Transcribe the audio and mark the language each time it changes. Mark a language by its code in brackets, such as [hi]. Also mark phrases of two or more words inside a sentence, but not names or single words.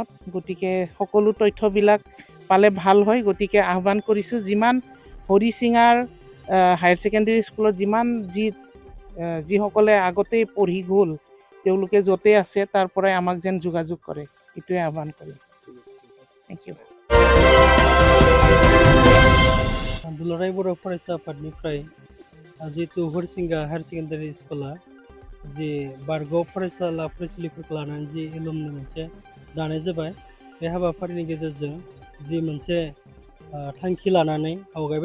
[as] গতিকে সকলো তথ্যবিলাক পালে ভাল হয়। গতিকে আহ্বান কৰিছোঁ, যিমান হৰিশিঙাৰ হায়াৰ ছেকেণ্ডেৰী স্কুলত যিসকলে আগতেই পঢ়ি গ'ল, তেওঁলোকে য'তে আছে তাৰ পৰাই আমাক যেন যোগাযোগ কৰে, এইটোৱে আহ্বান কৰিম। [en] thank you. [brx] दुलाराय बर' फरायसा आफादनिफ्राय जिहेतु हरिसिंगा हायार सेकेन्डारि स्कुला जि बारग' फरायसुला फरायसुलिफोरखौ लानानै जि एलुमनि मोनसे दानाय जाबाय, बे हाबाफारिनि गेजेरजों जि मोनसे थांखि लानानै आवगायबाय